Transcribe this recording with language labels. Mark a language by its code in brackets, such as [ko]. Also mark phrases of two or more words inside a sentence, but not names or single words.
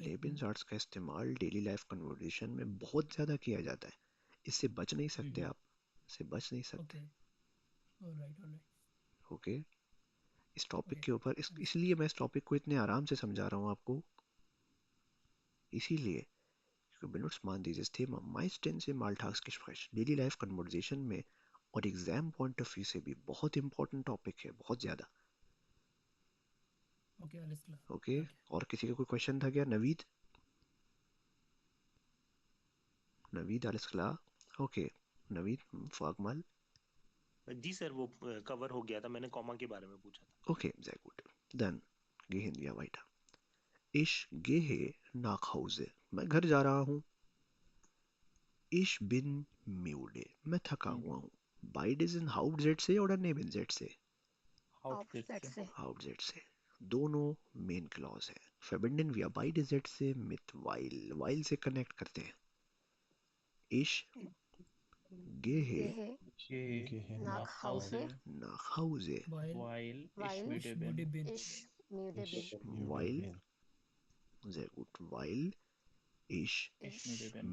[hi] नेबेनजार्ट्स का इस्तेमाल [en] daily life conversation [hi] में बहुत ज़्यादा किया जाता है. इससे बच नहीं सकते आप. इससे बच नहीं सकते. [en] Okay. Alright. [hi] ओके. इस टॉपिक ओके. के ऊपर इसलिए मैं इस टॉपिक को इतने आराम से समझा रहा हूँ आपको. [de] इसीलिए benutzt man dieses Thema meistens im Alltagsgespräch, [en] daily life conversation [hi] में, और [en] exam point of view [hi] से भी बहुत इंपॉर्टेंट टॉपिक है. बहुत ज़्यादा. ओके. [de] alles klar. [hi] ओके. [de] Danke. [hi] और किसी का कोई क्वेश्चन था क्या? [de] नवीद. नवीद alles klar. [hi] ओके. नवीद फागमल. जी सर, वो कवर हो गया था, मैंने कॉमा के बारे में पूछा था. [de] Okay, sehr gut. Dann gehen wir weiter. Ich gehe nach Hause. [hi] मैं घर जा रहा हूँ. [de] Ich bin müde. [hi] मैं थका हुआ हूँ. [de] Beide sind Hauptsätze oder Nebensätze? Hauptsätze [hi] से. Hauptsätze. दोनों [en] main clause [hi] है. [de] verbinden wir beide Sätze mit while. [hi] while से कनेक्ट करते हैं. [de] Ich gehe nach Hause, nach Hause. while ich weil müde bin müde bin. ich müde bin. Weil, sehr gut, weil ich ich müde bin